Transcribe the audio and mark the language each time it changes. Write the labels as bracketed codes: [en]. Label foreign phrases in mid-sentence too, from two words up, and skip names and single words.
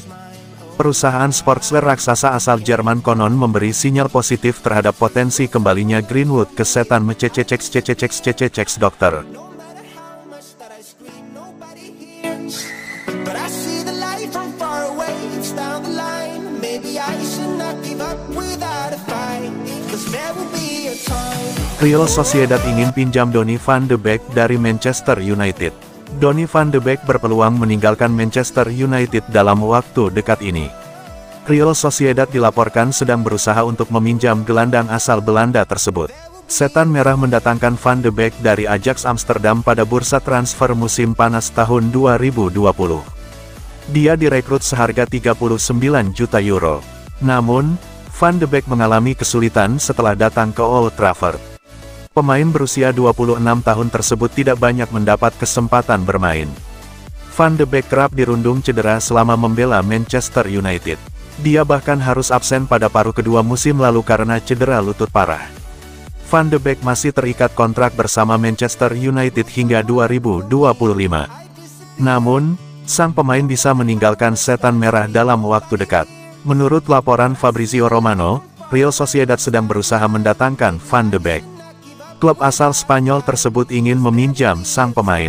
[id] Perusahaan sportswear raksasa asal Jerman konon memberi sinyal positif terhadap potensi kembalinya Greenwood ke setan mecececeks dokter. Real Sociedad ingin pinjam Donny van de Beek dari Manchester United. Donny van de Beek berpeluang meninggalkan Manchester United dalam waktu dekat ini. Real Sociedad dilaporkan sedang berusaha untuk meminjam gelandang asal Belanda tersebut. Setan Merah mendatangkan Van de Beek dari Ajax Amsterdam pada bursa transfer musim panas tahun 2020. Dia direkrut seharga 39 juta euro. Namun, Van de Beek mengalami kesulitan setelah datang ke Old Trafford. Pemain berusia 26 tahun tersebut tidak banyak mendapat kesempatan bermain. Van de Beek kerap dirundung cedera selama membela Manchester United. Dia bahkan harus absen pada paruh kedua musim lalu karena cedera lutut parah. Van de Beek masih terikat kontrak bersama Manchester United hingga 2025. Namun, sang pemain bisa meninggalkan setan merah dalam waktu dekat. Menurut laporan Fabrizio Romano, Real Sociedad sedang berusaha mendatangkan Van de Beek. Klub asal Spanyol tersebut ingin meminjam sang pemain.